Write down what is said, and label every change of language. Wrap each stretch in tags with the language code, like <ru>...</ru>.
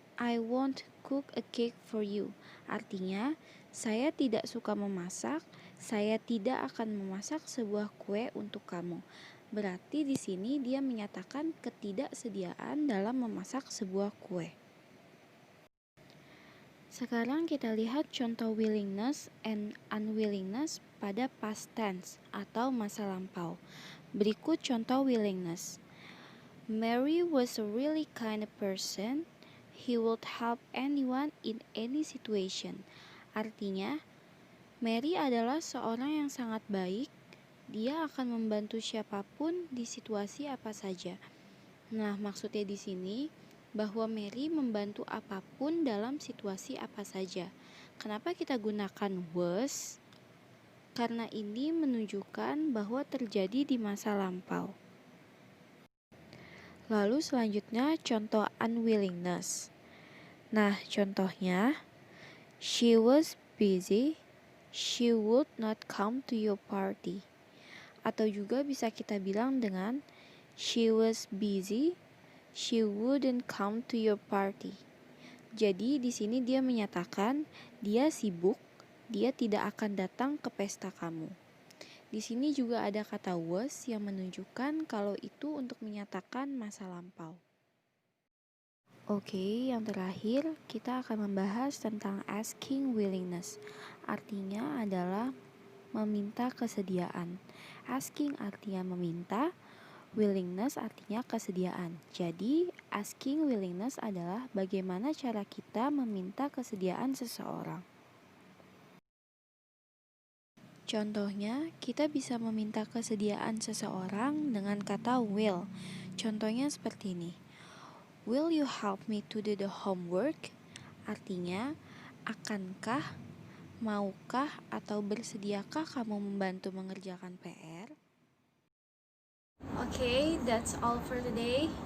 <en>I won't cook a cake for you.</en> <id>Artinya, saya tidak suka memasak, saya tidak akan memasak sebuah kue untuk kamu. Berarti di sini dia menyatakan ketidaksediaan dalam memasak sebuah kue. Sekarang kita lihat contoh willingness and unwillingness pada past tense atau masa lampau. Berikut contoh willingness.</id> <en>Mary was a really kind person. He would help anyone in any situation.</en> <id>Artinya, Mary adalah seorang yang sangat baik. Dia akan membantu siapapun di situasi apa saja. Nah, maksudnya di sini bahwa Mary membantu apapun dalam situasi apa saja. Kenapa kita gunakan was? Karena ini menunjukkan bahwa terjadi di masa lampau. Lalu selanjutnya contoh unwillingness. Nah, contohnya,</id> <en>she was busy, she would not come to your party.</en> <id>Atau juga bisa kita bilang dengan</id> <en>she was busy, she wouldn't come to your party.</en> <id>Jadi di sini dia menyatakan dia sibuk, dia tidak akan datang ke pesta kamu. Di sini juga ada kata was yang menunjukkan kalau itu untuk menyatakan masa lampau. Oke, yang terakhir kita akan membahas tentang asking willingness. Artinya adalah meminta kesediaan. Asking artinya meminta, willingness artinya kesediaan. Jadi, asking willingness adalah bagaimana cara kita meminta kesediaan seseorang. Contohnya, kita bisa meminta kesediaan seseorang dengan kata will. Contohnya seperti ini.</id> <en>Will you help me to do the homework?</en> <id>Artinya, akankah, maukah, atau bersediakah kamu membantu mengerjakan PR?</id> <en>Okay, that's all for today.</en>